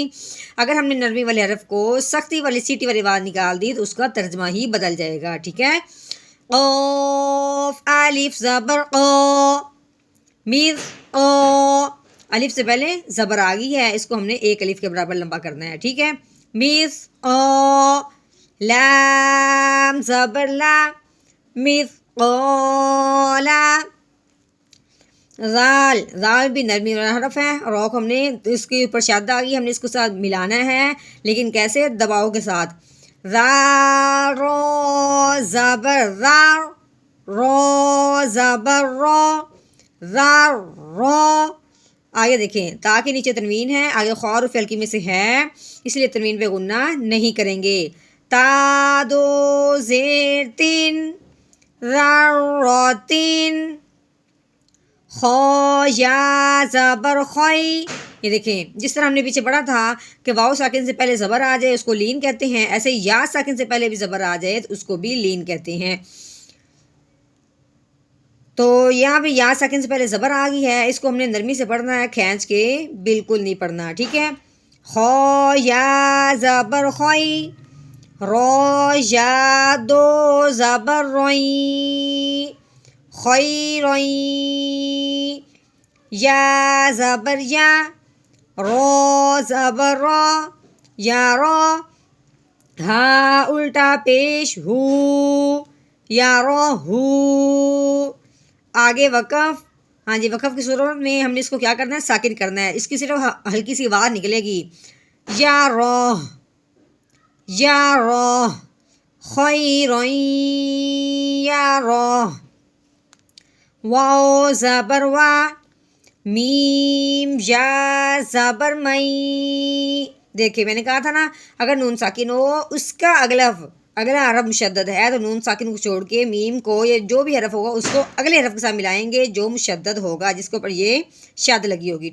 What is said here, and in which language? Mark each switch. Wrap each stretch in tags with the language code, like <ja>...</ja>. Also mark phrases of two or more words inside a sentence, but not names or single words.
<ur>اگر ہم نے نرمی والے حرف کو سختی والی سیٹی والی آواز نکال دی تو اس کا ترجمہ ہی بدل جائے گا، ٹھیک ہے. قاف الف زبر قا میر قا. الف سے پہلے زبر آ گئی ہے، اس کو ہم نے ایک الف کے برابر لمبا کرنا ہے، ٹھیک ہے. میر قا. لام زبر لا مثقالا. زال. زال بھی نرمی والا حرف ہے، رو کو ہم نے اس کے اوپر شادہ آ گئی، ہم نے اس کو ساتھ ملانا ہے، لیکن کیسے؟ دباؤ کے ساتھ. را رو زبر را رو زبر رو، را رو. آگے دیکھیں تا کے نیچے تنوین ہے، آگے خا حرف ہلکی میں سے ہے اس لیے تنوین پہ غنہ نہیں کریں گے. تا دو زیر تین، را رو تین. خو یا زبر خوئی. یہ دیکھیں جس طرح ہم نے پیچھے پڑھا تھا کہ واؤ ساکن سے پہلے زبر آ جائے اس کو لین کہتے ہیں، ایسے یا ساکن سے پہلے بھی زبر آ جائے تو اس کو بھی لین کہتے ہیں. تو یہاں پہ یا ساکن سے پہلے زبر آ گئی ہے، اس کو ہم نے نرمی سے پڑھنا ہے، کھینچ کے بالکل نہیں پڑھنا. ٹھیک ہے. خو یا زبر خوئی، رو یا دو زبر روئی، خوئی روئی. یا زبر یا، رو زبر رو، یا رو. ہا الٹا پیش ہو، یا رو ہو. آگے وقف. ہاں جی وقف کی صورت میں ہم نے اس کو کیا کرنا ہے، ساکن کرنا ہے. اس کی صرف ہلکی سی آواز نکلے گی. یا رو، یا رو. خوئی روئی، یا رو. واو زبر وا، میم یا زبر مئی. دیکھیں میں نے کہا تھا نا اگر نون ساکن ہو اس کا اگلا حرف مشدد ہے تو نون ساکن کو چھوڑ کے میم کو یا جو بھی حرف ہوگا اس کو اگلے حرف کے ساتھ ملائیں گے جو مشدد ہوگا جس کے اوپر یہ شد لگی ہوگی.</ur>